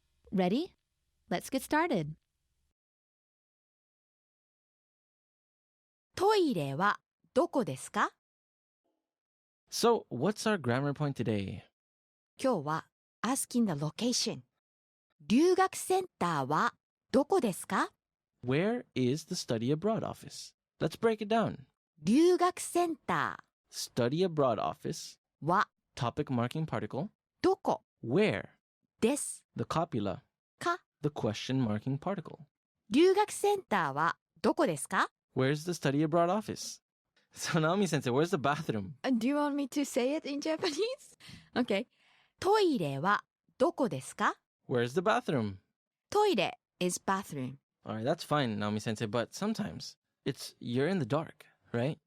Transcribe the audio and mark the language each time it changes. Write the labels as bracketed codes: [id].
[en] Ready? Let's get started. [ja] トイレはどこですか? [en] So, what's our grammar point today? 今日は asking the location. [ja] 留学センターはどこですか? [en] Where is the study abroad office? Let's break it down. [ja] 留学センタ [en] Study abroad office [ja] ーは [en] Topic marking particle. [ja] どこ [en] Where? [ja] です [en] The copula. [ja] か [en] The question marking particle. [ja] 留学センターはどこですか [en] Where's the study abroad office? So Naomi Sensei, where's the bathroom? Do you want me to say it in Japanese? [ja] Okay. トイレはどこですか [en] Where's the bathroom? トイレ is bathroom. Alright, that's fine, Naomi Sensei, but sometimes you're in the dark, right?